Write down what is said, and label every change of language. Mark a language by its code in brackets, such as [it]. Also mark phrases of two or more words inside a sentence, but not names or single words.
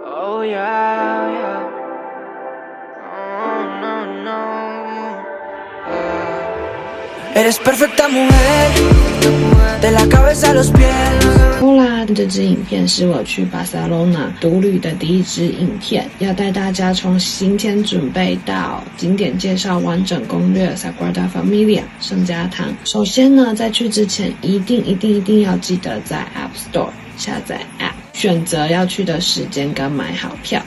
[en] Oh yeah, yeah. Oh, no, no. [es] Eres perfecta mujer, de la cabeza a los pies。 [zh] 好啦，这支影片是我去巴塞罗那独旅的第一支影片，要带大家从行前准备到景点介绍完整攻略 Sagrada Familia 圣家堂。首先呢，在去之前一定要记得在 App Store 下载 App， 选择要去的时间跟买好票。